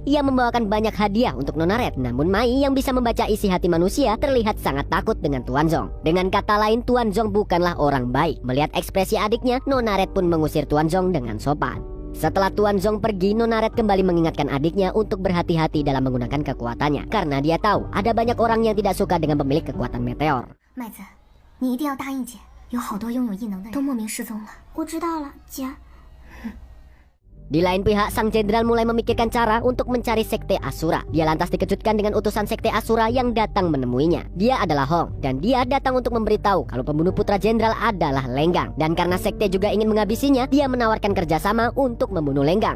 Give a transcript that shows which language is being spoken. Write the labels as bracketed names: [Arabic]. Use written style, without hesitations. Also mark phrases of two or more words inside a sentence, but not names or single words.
[Indonesian] Ia membawakan banyak hadiah untuk Nona Red, namun Mai yang bisa membaca isi hati manusia terlihat sangat takut dengan Tuan Zong. Dengan kata lain, Tuan Zong bukanlah orang baik. Melihat ekspresi adiknya, Nona Red pun mengusir Tuan Zong dengan sopan. Setelah Tuan Zong pergi, Nona Red kembali mengingatkan adiknya untuk berhati-hati dalam menggunakan kekuatannya, karena dia tahu ada banyak orang yang tidak suka dengan pemilik kekuatan meteor. [Chinese] 麦子，你一定要答应姐，有好多拥有异能的人都莫名失踪了。我知道了，姐。 [Indonesian] Di lain pihak, sang jenderal mulai memikirkan cara untuk mencari Sekte Asura. Dia lantas dikejutkan dengan utusan Sekte Asura yang datang menemuinya. Dia adalah Hong, dan dia datang untuk memberitahu kalau pembunuh putra jenderal adalah Lenggang. Dan karena Sekte juga ingin menghabisinya, dia menawarkan kerjasama untuk membunuh Lenggang.